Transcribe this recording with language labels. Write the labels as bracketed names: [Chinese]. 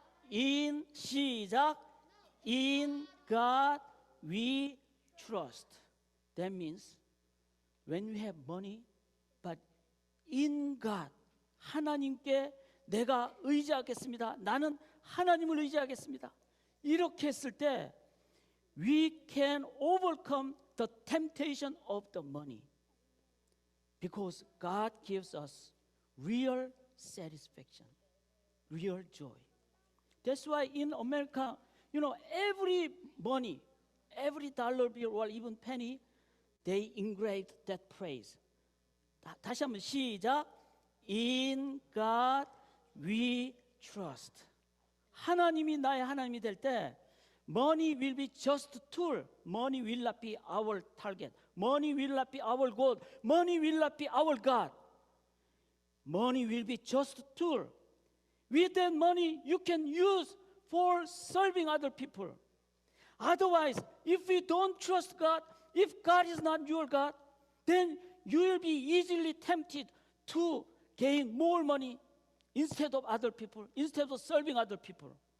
[English] In 시작, in God we trust. That means when we have money, but in God, [Korean] 하나님께 내가 의지하겠습니다. 나는 하나님을 의지하겠습니다. 이렇게 했을 때 [English] we can overcome the temptation of the money because God gives us real satisfaction, real joy. That's why in America, every money, every dollar bill or even penny, they engraved that phrase. [Korean] 다시 한번 시작. [English] In God we trust. [Korean] 하나님이 나의 하나님이 될 때 [English] money will be just tool. Money will not be our target. Money will not be our goal. Money will not be our God. Money will be just tool. With that money you can use for serving other people. Otherwise, if we don't trust God, if God is not your God, then you will be easily tempted to gain more money instead of other people, instead of serving other people.